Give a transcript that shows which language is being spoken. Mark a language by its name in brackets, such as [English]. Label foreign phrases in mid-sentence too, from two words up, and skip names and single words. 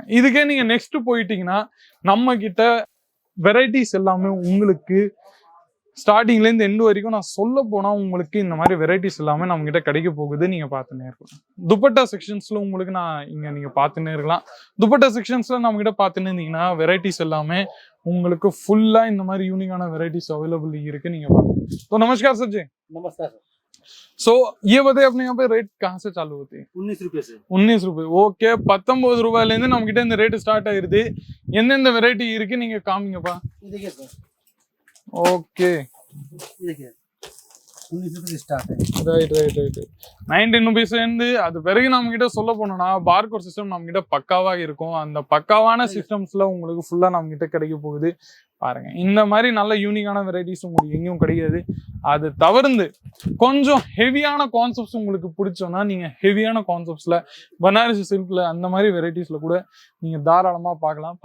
[Tamil] இதுக்கே நீங்க நெக்ஸ்ட் போயிட்டீங்கன்னா நம்ம கிட்ட வெரைட்டிஸ் எல்லாமே உங்களுக்கு ஸ்டார்டிங்ல இருந்து எண்டு வரைக்கும் நான் சொல்ல போனா உங்களுக்கு இந்த மாதிரி வெரைட்டிஸ் எல்லாமே நம்ம கிட்ட கிடைக்க போகுது. நீங்க பார்த்துன்னே இருக்கலாம். துப்பட்டா செக்ஷன்ஸ்ல உங்களுக்கு நான் இங்க நீங்க பார்த்துன்னே இருக்கலாம். துப்பட்டா செக்ஷன்ஸ்ல நம்ம கிட்ட பார்த்துன்னு இருந்தீங்கன்னா வெரைட்டிஸ் எல்லாமே உங்களுக்கு फुल्ला இந்த மாதிரி யூனிக்கான வெரைட்டிஸ் अवेलेबल இருக்கு. நீங்க பாருங்க. [Hindi] तो नमस्कार सर जी. नमस्कार सर. सो ये बताइए अपने यहाँ पे रेट कहाँ से चालू होती है? 19 रुपए से. 19 रुपए. [Tamil] ओके, 19 ரூபாயில இருந்து நம்ம கிட்ட இந்த ரேட் ஸ்டார்ட் ஆயிருது. எந்தெந்த வெரைட்டி இருக்கு நீங்க காமிங்கப்பா. [Hindi] देखिए सर. ओके, देखिए 19 रुपए से स्टार्ट है. [Tamil] ரைட் ரைட் ரைட். 19 rupees இருந்து அது பிறகு நம்ம கிட்ட சொல்ல போனோம்னா [English] barcode system [Tamil] நம்ம கிட்ட பக்காவா இருக்கும். அந்த பக்காவான சிஸ்டம்ஸ்ல உங்களுக்கு ஃபுல்லா நம்ம கிட்ட கிடைக்க போகுது. பாருங்க, இந்த மாதிரி நல்ல யூனிக்கான வெரைட்டிஸ் உங்களுக்கு எங்கேயும் கிடைக்காது. அது தவிர்த்து கொஞ்சம் ஹெவியான கான்செப்ட்ஸ் உங்களுக்கு பிடிச்சோம்னா நீங்க ஹெவியான கான்செப்ட்ஸ்ல பனாரசி சில்க்ல அந்த மாதிரி வெரைட்டிஸ்ல கூட நீங்க தாராளமா பார்க்கலாம்.